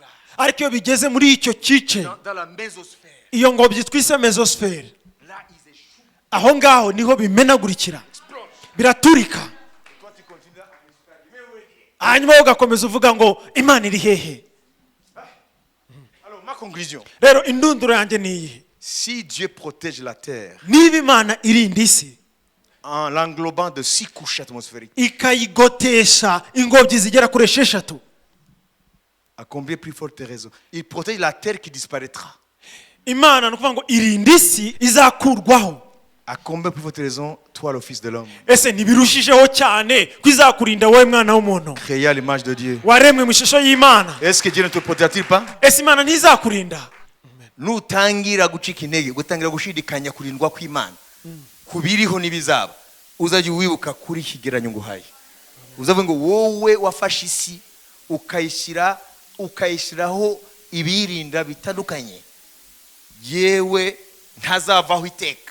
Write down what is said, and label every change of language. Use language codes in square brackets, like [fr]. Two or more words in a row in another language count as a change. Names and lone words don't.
[rw] ariko iyo bigeze muri icyo gice, [fr] dans la mésosphère, [rw] iyo ngobyi twise mezosferi, [fr] là ils échouent. [rw] aho ngaho niho bimenagurikira, biraturika, [fr] Et toi tu continues à respirer. Mais où est Dieu? [rw] hanyuma ugakomeza uvuga ngo Imana iri hehe? [fr] Alors ma conclusion, [rw] Rero indunduro yanjye ni iyihe? [fr] si Dieu protège la terre [rw] Niba Imana irinda isi [fr] en l'englobant de 6 couches atmosphériques, [rw] ikayigotesha ingobyi zigera kuri 6, [fr] à combien plus forte raison il protège la terre qui disparaîtra. [rw] Imana ni ukuvuga ngo irinda isi izakurwaho. [fr] À combien plus forte raison, toi le Fils de l'homme, [rw] Ese ntibirushijeho cyane ko izakurinda wowe mwana w'umuntu [fr] créé à l'image de Dieu. [rw] waremwe mu ishusho y'Imana? [fr] Est-ce que Dieu ne te protège pas? [rw] Ese Imana ntizakurinda? Nutangira gucika intege, gutangira gushidikanya kurindwa kw'Imana kubiriho n'ibizaba, uzajya wibuka kuri kigeranyo nguhaye. Uzavuga ngo wowe wafashe isi ukayishyiraho ibirinda bitandukanye, yewe ntazavaho iteka.